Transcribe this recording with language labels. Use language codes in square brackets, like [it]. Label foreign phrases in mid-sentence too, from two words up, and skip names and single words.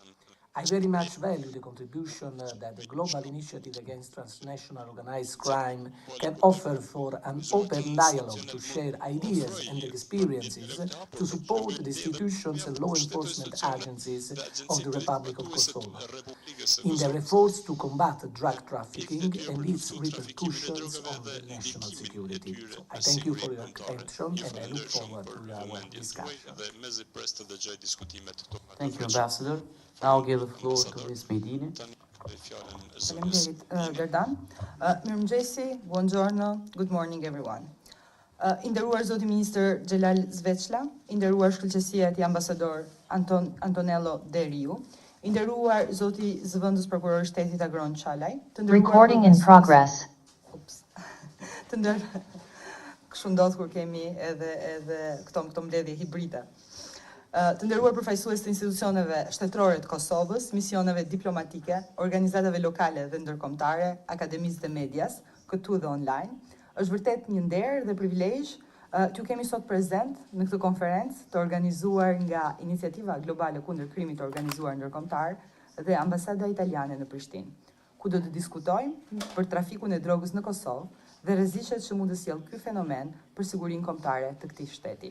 [en] I very much value the contribution that the global initiative against transnational organized crime can offer for an open dialogue to share ideas and experiences to support the institutions and law enforcement agencies of the Republic of Kosovo in their efforts to combat drug trafficking and its repercussions on the national security. So I thank you for your attention and I look forward to our discussion. Thank you, Ambassador. Now I'll give the floor to Ms. Medini. [sq] Faleminderit, Gerdan. Mirëmëngjesi, [en] buongiorno, good morning everyone. [sq] Inderuar Zoti Ministër Xhelal Svečla, inderuar shkëlqësia e ambasador Antonello De Riu, inderuar Zoti Zëvendës Prokuror i Shtetit Agron Çalaj, [en] Recording in progress. [sq] Kështu ndodh kur kemi edhe këto mbledhje hibride. Të nderuar përfaqësues të institucioneve shtetërore të Kosovës, misioneve diplomatike, organizatave lokale dhe ndërkombëtare, akademisë dhe medias, këtu dhe online, është vërtet një nder dhe privilegj t'ju kemi sot prezent në këtë konferencë të organizuar nga Iniciativa Globale kundër Krimit të Organizuar Ndërkombëtar dhe Ambasada Italiane në Prishtinë, ku do të diskutojmë për trafikun e drogës në Kosovë dhe rreziqet që mund të sjellë ky fenomen për sigurinë kombëtare të këtij shteti.